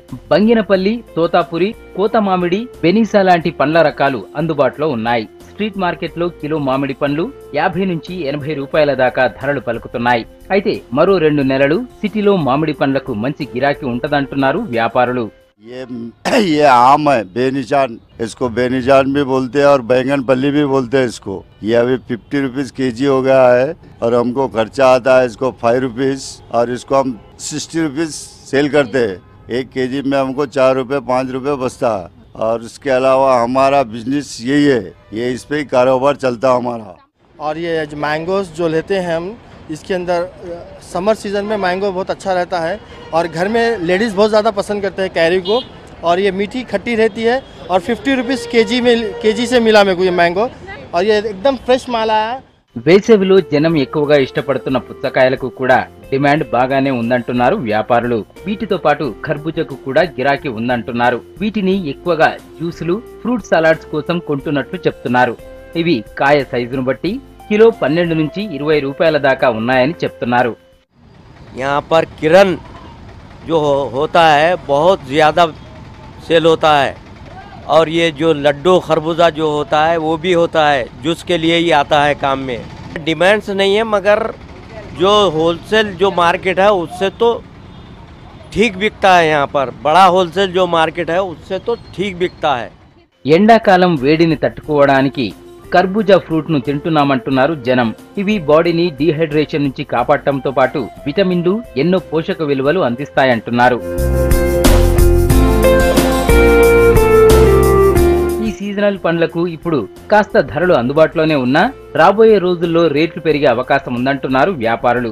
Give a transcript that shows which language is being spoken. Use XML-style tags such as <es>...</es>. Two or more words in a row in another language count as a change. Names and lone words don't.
<te>బంగినపల్లి, తోతాపురి, కోత మామిడి, బెనీసా లాంటి పండ్ల రకాలు అందుబాటులో ఉన్నాయి.</te> <en>street market</en> <te>లో కిలో మామిడి పండ్లు 50 నుంచి 80 రూపాయల దాకా ధరలు పలుకుతున్నాయి. అయితే మరో 2 నెలలు సిటీలో మామిడి పండ్లకు మంచి గిరాకీ ఉంటదంటున్నారు వ్యాపారులు.</te> <hi>ये आम है बेनिजान, इसको बेनिजान भी बोलते हैं और बैंगन पल्ली भी बोलते हैं इसको। ये अभी 50</hi> <en>rupees kg</en> <hi>हो गया है और हमको खर्चा आता है इसको 5 रुपीज और इसको हम 60</hi> <en>rupees sale</en> <hi>करते हैं। 1 केजी में हमको 4 रुपए 5 रुपए बचता है और इसके अलावा हमारा बिजनेस यही है, ये इस पे ही कारोबार चलता हमारा। और ये मैंगोस जो लेते हैं हम, इसके अंदर</hi> <en>summer season</en> <hi>में मैंगो बहुत अच्छा रहता है और घर में लेडीज़ बहुत ज़्यादा पसंद करते हैं कैरी को। और ये मीठी खट्टी रहती है और 50</hi> <en>rupees kg</en> <hi>से मिला मेरे को ये मैंगो और ये एकदम फ्रेश माल आया है।</hi> <te>వేసవిలో జనం ఎక్కువగా ఇష్టపడుతున్న పుచ్చకాయలకు కూడా డిమాండ్ బాగానే ఉందంటున్నారు వ్యాపారులు. వీటితో పాటు ఖర్బూజకు కూడా గిరాకీ ఉందంటున్నారు. వీటిని ఎక్కువగా జ్యూసులు,</te> <en>fruit salads</en> <te>కోసం కొంటున్నట్లు చెప్తున్నారు. ఇవి కాయ సైజును బట్టి కిలో 12 నుంచి 20 రూపాయల దాకా ఉన్నాయని చెప్తున్నారు.</te> <hi>यहाँ पर किरण जो होता है बहुत ज़्यादा सेल होता है और ये जो लड्डू खरबूजा जो होता है वो भी होता है, जूस के लिए ही आता है काम में। डिमांड्स नहीं है मगर जो होलसेल जो मार्केट है उससे तो ठीक बिकता है। यहाँ पर बड़ा होलसेल जो मार्केट है उससे तो ठीक बिकता है।</hi> <te>ఎండాకాలం వేడిని తట్టుకోవడానికి కర్బూజా ఫ్రూట్ ను తింటున్నామంటున్నారు జనం. ఇవి బాడీని డీహైడ్రేషన్ నుంచి కాపాడటంతో పాటు విటమిన్లు, ఎన్నో పోషక విలువలు అందిస్తాయంటున్నారు. ఈ సీజనల్ పండ్లకు ఇప్పుడు కాస్త ధరలు అందుబాటులోనే ఉన్నా రాబోయే రోజుల్లో రేట్లు పెరిగే అవకాశం ఉందంటున్నారు వ్యాపారులు.</te>